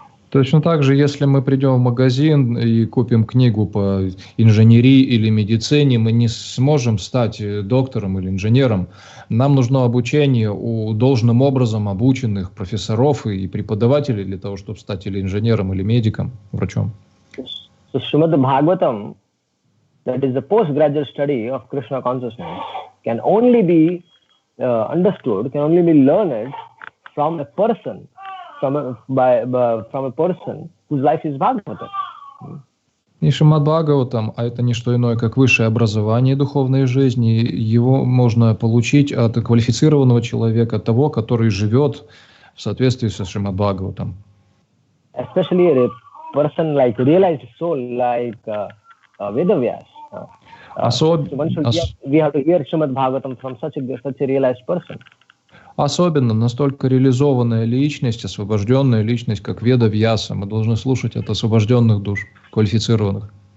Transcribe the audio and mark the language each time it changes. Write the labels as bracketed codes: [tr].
[ru] Точно так же, если мы придем в магазин и купим книгу по инженерии или медицине, мы не сможем стать доктором или инженером. Нам нужно обучение у должным образом обученных профессоров и преподавателей для того, чтобы стать или инженером, или медиком, врачом. [en] So Shrimad-Bhagavatam, that is the postgraduate study of Krishna consciousness, can only be understood, can only be learned from a person, from a person whose life is Bhagavatam. [ru] И Шримад-Бхагаватам, а это не что иное, как высшее образование духовной жизни, его можно получить от квалифицированного человека, того, который живет в соответствии со Шримад-Бхагаватам. [en] Especially a person like realized soul, like Vedavyas. We have to hear Shrimad-Bhagavatam from such a realized person. [ru] Особенно настолько реализованная личность, освобожденная личность, как Веда-Вьяса. Мы должны слушать от освобожденных душ, квалифицированных.